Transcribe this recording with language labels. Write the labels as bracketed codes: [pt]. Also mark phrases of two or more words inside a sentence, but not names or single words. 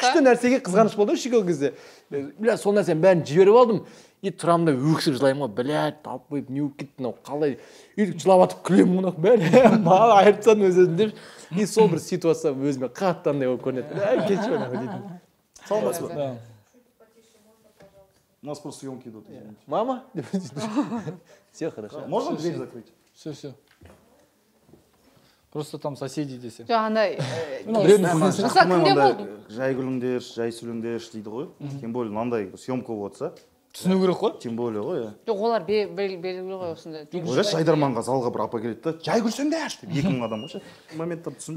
[kk] күшті нәрсеге қызғаныш болды ғой шел кезде бля сол нәрсенің бәрін жіберіп алдым и тұрамын да өксіп жылаймын ғой блядь талып қойып не болып кетті мынау қалай өйтіп жылап жатып күлемін мынау бәрі маған айырып тастадым өз өзімді деп и сол бір ситуация өзіме қатты андай болып көрінеді кешір дейтін Саламатсыз ба? [ru] У нас просто съемки идут. мама все хорошо Можно дверь закрыть? Все. Просто там соседи десе. [kk] жоқ андай Жақсы кімде болды? жай күліңдерші, жай сүліңдерші дейді ғой. [ru] Тем более [kk] мынандай съемка болып жатса, Түсіну керек қой. [ru] тем более [kk] ғой, иә. жоқ олар белгілі ғой осындай Ойлашы, Жайдарманға залға бір апа келеді да, жай күлсеңдерші деп 2000 адам ғой ше. Моменттар түсінбейді.